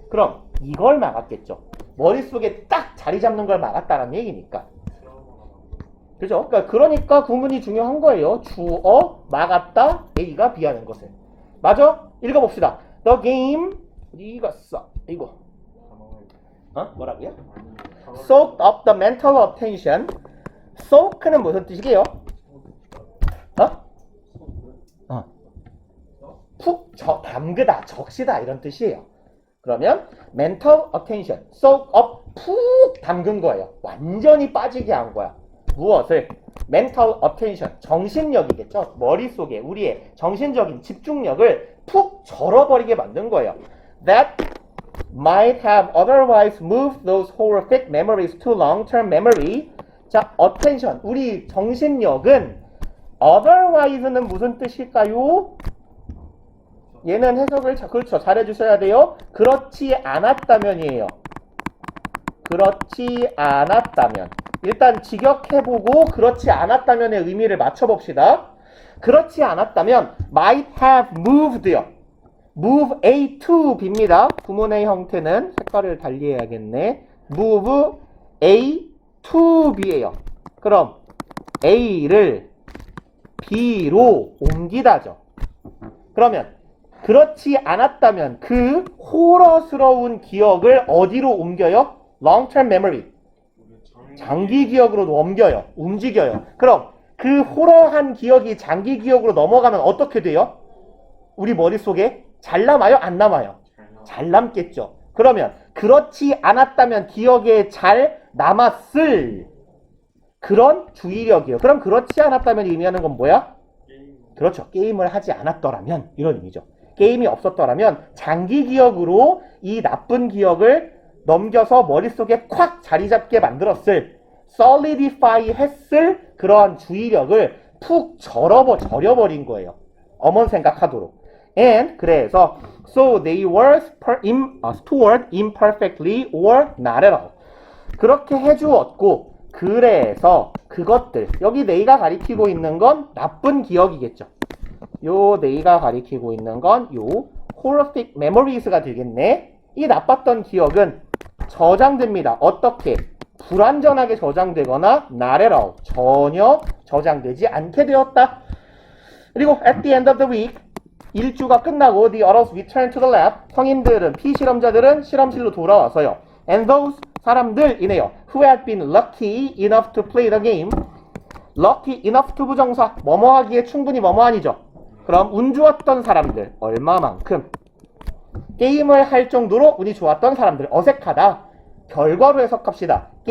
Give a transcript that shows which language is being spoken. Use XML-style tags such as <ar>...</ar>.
<ko>그럼 이걸 막았겠죠. 머릿속에 딱 자리 잡는 걸 막았다는 얘기니까. 그죠? 그러니까 구문이 중요한 거예요. 주어 막았다 A가 B하는 것을. 맞아? 읽어봅시다.</ko> <en>The game</en> <ko>어디 갔어? 이거 뭐라고요?</ko> <en>Soaked up the mental attention.</en> <ko>Soak는 무슨 뜻이게요? 푹 담그다, 적시다 이런 뜻이에요. 그러면 mental attention, soak up, 푹 담근 거예요. 완전히 빠지게 한 거야. 무엇을? mental attention, 정신력이겠죠. 머릿속에 우리의 정신적인 집중력을 푹 절어버리게 만든 거예요.</ko> <en>That might have otherwise moved those horrific memories to long-term memory.</en> <ko>자, attention, 우리 정신력은 otherwise는 무슨 뜻일까요? 얘는 해석을 그렇죠. 잘해주셔야 돼요. 그렇지 않았다면이에요. 그렇지 않았다면. 일단 직역해보고 그렇지 않았다면의 의미를 맞춰봅시다. 그렇지 않았다면</ko> <en>might have moved</en> <ko>요.</ko> <en>move A to B</en> <ko>입니다. 구문의 형태는 색깔을 달리해야겠네.</ko> <en>move A to B</en> <ko>예요. 그럼 A를 B로 옮기다죠. 그러면 그렇지 않았다면 그 호러스러운 기억을 어디로 옮겨요? long-term memory. 장기 기억으로 옮겨요. 움직여요. 그럼 그 호러한 기억이 장기 기억으로 넘어가면 어떻게 돼요? 우리 머릿속에 잘 남아요? 안 남아요? 잘 남겠죠. 그러면 그렇지 않았다면 기억에 잘 남았을 그런 주의력이에요. 그럼 그렇지 않았다면 의미하는 건 뭐야? 그렇죠. 게임을 하지 않았더라면 이런 의미죠. 게임이 없었더라면 장기 기억으로 이 나쁜 기억을 넘겨서 머릿속에 콱 자리 잡게 만들었을 solidify 했을 그러한 주의력을 푹 절여버린 거예요. 엄원 생각하도록.</ko> <en>And</en> <ko>그래서</ko> <en>so they were stored imperfectly or not at all.</en> <ko>그렇게 해주었고 그래서 그것들 여기 네이가 가리키고 있는 건 나쁜 기억이겠죠. 요 네이가 가리키고 있는 건 요 horrific memories가 되겠네. 이 나빴던 기억은 저장됩니다. 어떻게? 불완전하게 저장되거나</ko> <en>not at all.</en> <ko>전혀 저장되지 않게 되었다. 그리고</ko> <en>at the end of the week</en> <ko>일주가 끝나고</ko> <en>the adults return to the lab.</en> <ko>성인들은 피실험자들은 실험실로 돌아와서요.</ko> <en>And those</en> <ko>사람들이네요.</ko> <en>Who had been lucky enough to play the game. lucky enough to 부정사.</en> <ko>뭐뭐하기에 충분히 뭐뭐하니죠. 그럼 운 좋았던 사람들 얼마만큼 게임을 할 정도로 운이 좋았던 사람들 어색하다. 결과로 해석합시다.</ko>